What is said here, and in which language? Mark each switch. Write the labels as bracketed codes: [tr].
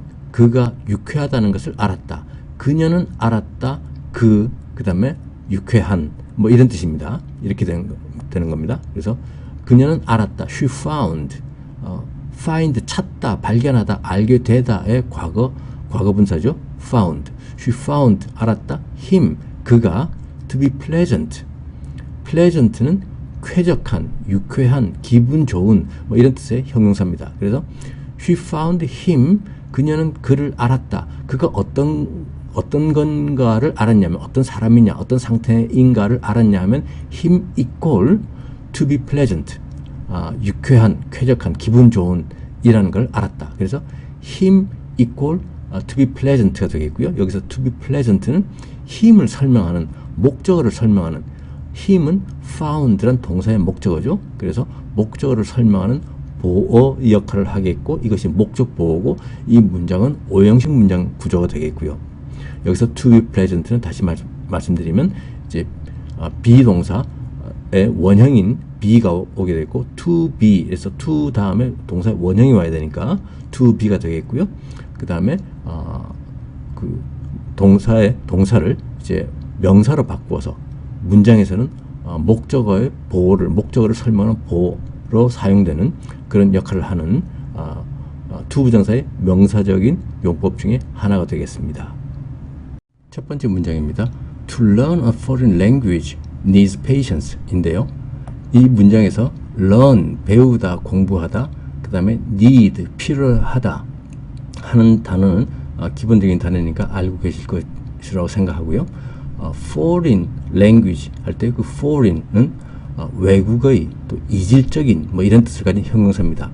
[ko] 그가 유쾌하다는 것을 알았다. 그녀는 알았다. 그 다음에 유쾌한, 뭐 이런 뜻입니다. 이렇게 되는 겁니다. 그래서 그녀는 알았다. [en] She found. [ko] find, 찾다, 발견하다, 알게 되다의 과거분사죠. [en] found. She found, [ko] 알았다. [en] him, [ko] 그가 [en] to be pleasant. [ko] pleasant는 쾌적한, 유쾌한, 기분 좋은, 뭐 이런 뜻의 형용사입니다. 그래서 [en] she found him, [ko] 그녀는 그를 알았다. 그가 어떤 건가를 알았냐면, 어떤 사람이냐, 어떤 상태인가를 알았냐면 [en] him equal to be pleasant. [ko] 유쾌한, 쾌적한, 기분 좋은 이라는 걸 알았다. 그래서 [en] him equal to be pleasant가 [ko] 되겠고요. 여기서 to be pleasant는 him을 설명하는, 목적어를 설명하는, him은 found란 동사의 목적어죠. 그래서 목적어를 설명하는 보어 역할을 하겠고, 이것이 목적 보어고, 이 문장은 오형식 문장 구조가 되겠고요. 여기서 to be pleasant는 다시 말씀드리면 이제 비동사의 원형인 be가 오게 되고 to be에서 to 다음에 동사의 원형이 와야 되니까 to be가 되겠고요. 그 다음에 그 동사를 이제 명사로 바꾸어서 문장에서는 목적어의 목적어를 설명하는 보호로 사용되는 그런 역할을 하는 to 부정사의 명사적인 용법 중에 하나가 되겠습니다. 첫 번째 문장입니다. [en] To learn a foreign language needs patience [ko] 인데요. 이 문장에서 learn, 배우다, 공부하다, 그 다음에 need, 필요하다 하는 단어는 기본적인 단어니까 알고 계실 것이라고 생각하고요. foreign language 할 때 그 foreign은 외국의 또 이질적인 뭐 이런 뜻을 가진 형용사입니다.